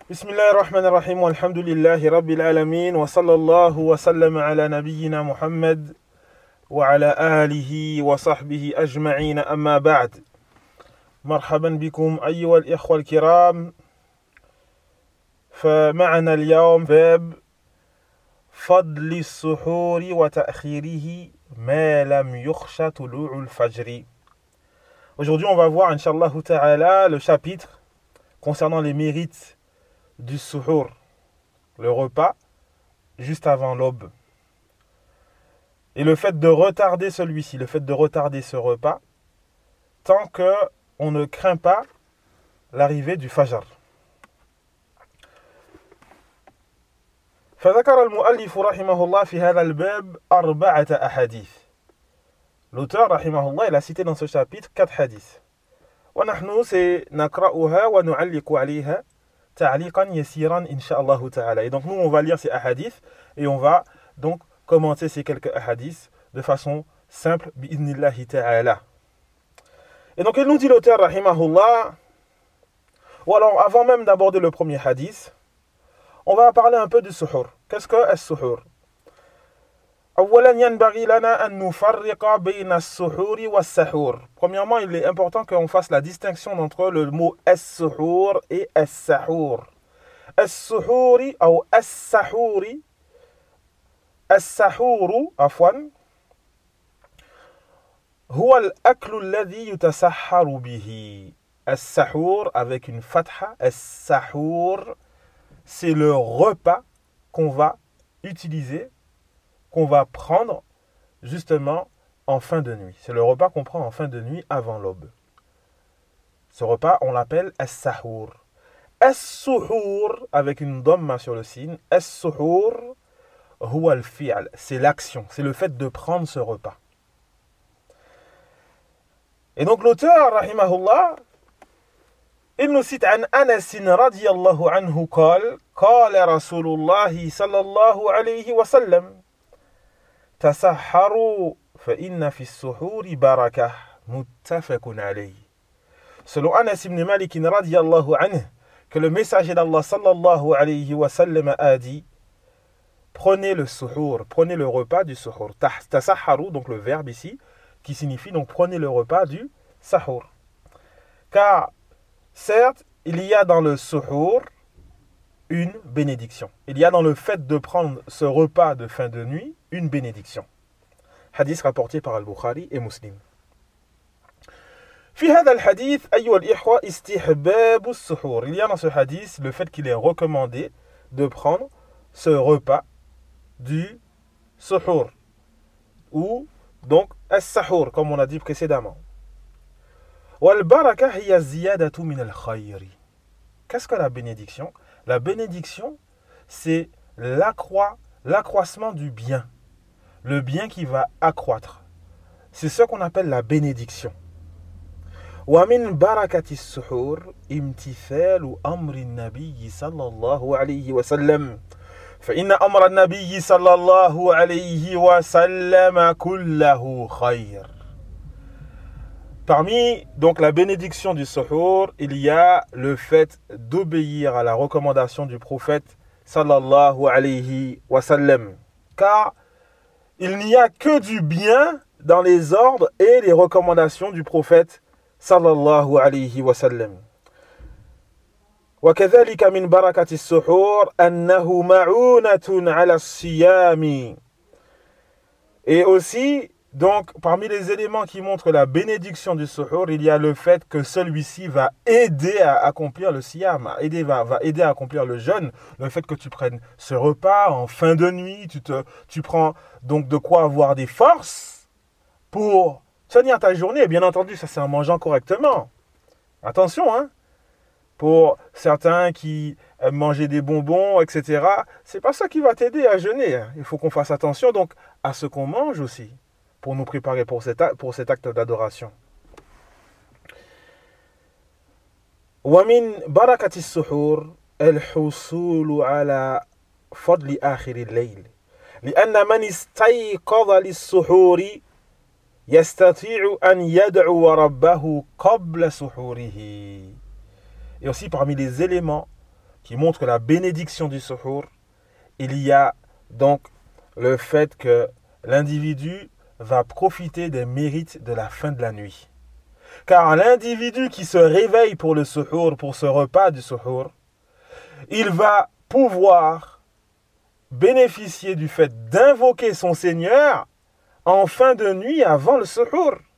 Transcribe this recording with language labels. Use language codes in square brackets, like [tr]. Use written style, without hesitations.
[ar] بسم الله الرحمن الرحيم والحمد لله رب العالمين وصلى الله وسلم على نبينا محمد وعلى آله وصحبه أجمعين أما بعد مرحبا بكم أيها الإخوة الكرام فمعنا اليوم باب فضل السحور وتأخيره ما لم يخشى طلوع الفجر. [fr] Aujourd'hui on va voir inshallah ta'ala le chapitre concernant les mérites du suhoor, le repas, juste avant l'aube. Et le fait de retarder celui-ci, le fait de retarder ce repas, tant qu'on ne craint pas l'arrivée du fajr. [ar] فذكر المؤلف رحمه الله في هذا الباب أربعة أحاديث. [fr] L'auteur, [ar] رحمه الله, [fr] il a cité dans ce chapitre quatre hadiths. [ar] ونحن سنقرأها ونعلق عليها تعليقاً يسيراً إن شاء الله تعالى. [fr] Et donc nous on va lire ces hadiths et on va donc commenter ces quelques hadiths de façon simple [ar] بإذن الله تعالى. [fr] Et donc il nous dit l'auteur [ar] رحمه الله. [fr] Ou alors avant même d'aborder le premier hadith, on va parler un peu du suhur. Qu'est-ce que [ar] السحور؟ أولاً ينبغي لنا أن نفرق بين السحور والسحور. [fr] Premièrement, il est important qu'on fasse la distinction entre le mot السحور et السحور. [ar] السحور ou السحور. السحور, عفواً, هو الأكل الذي يتسحر به. [fr] السحور, avec une fatha, السحور, c'est le repas qu'on va utiliser, qu'on va prendre justement en fin de nuit. C'est le repas qu'on prend en fin de nuit avant l'aube. Ce repas, on l'appelle As-Sahour. As-Sahour, avec une domme sur le signe, As-Sahour, ou Al-Fi'al, c'est l'action, c'est le fait de prendre ce repas. Et donc l'auteur, Rahimahullah, il nous cite [ar] عن أنس رضي الله عنه قال قال رسول الله صلى الله عليه وسلم تسحروا فإن في السحور بركة متفق عليه. [fr] Selon Anas ibn Malik [ar] رضي الله عنه, [fr] que le messager d'Allah [ar] صلى الله عليه وسلم [fr] a dit prenez le suhur, prenez le repas du suhur. تسحروا, donc le verbe ici qui signifie donc prenez le repas du sahur. Car certes, il y a dans le suhoor une bénédiction. Il y a dans le fait de prendre ce repas de fin de nuit une bénédiction. Hadith rapporté par Al-Bukhari et Muslim. [ar] في هذا الحديث أيها الإخوة استحباب السحور. [fr] Il y a dans ce hadith le fait qu'il est recommandé de prendre ce repas du suhoor ou donc as-sahur comme on a dit précédemment. [ar] والبركة هي الزيادة من الخير. [fr] Qu'est-ce que la bénédiction? La bénédiction, c'est l'accroissement du bien. Le bien qui va accroître. C'est ce qu'on appelle la bénédiction. [ar] ومن بركة السحور امتثال أمر النبي صلى الله عليه وسلم. فإن أمر النبي صلى الله عليه وسلم كله خير. [fr] Parmi donc la bénédiction du suhoor, il y a le fait d'obéir à la recommandation du prophète sallallahu alayhi wa sallam. Car il n'y a que du bien dans les ordres et les recommandations du prophète sallallahu alayhi wa sallam. [ar] وكذلك من بركة السحور أنه معونة على الصيام. [fr] Et aussi, donc, parmi les éléments qui montrent la bénédiction du suhoor, il y a le fait que celui-ci va aider à accomplir le siyam, va aider à accomplir le jeûne. Le fait que tu prennes ce repas en fin de nuit, tu prends donc de quoi avoir des forces pour tenir ta journée. Bien entendu, ça c'est en mangeant correctement. Attention, hein. Pour certains qui aiment manger des bonbons, etc., c'est pas ça qui va t'aider à jeûner. Il faut qu'on fasse attention donc à ce qu'on mange aussi, pour nous préparer pour cet acte d'adoration. [ar] ومن بركة السحور الحصول على فضل آخر الليل لأن من استيقظ للسحور يستطيع أن يدعو ربه قبل سحوره. [fr] Et aussi parmi les éléments qui montre que la bénédiction du suhoor, il y a donc le fait que l'individu va profiter des mérites de la fin de la nuit. Car l'individu qui se réveille pour le suhoor, pour ce repas du suhoor, il va pouvoir bénéficier du fait d'invoquer son Seigneur en fin de nuit avant le suhoor.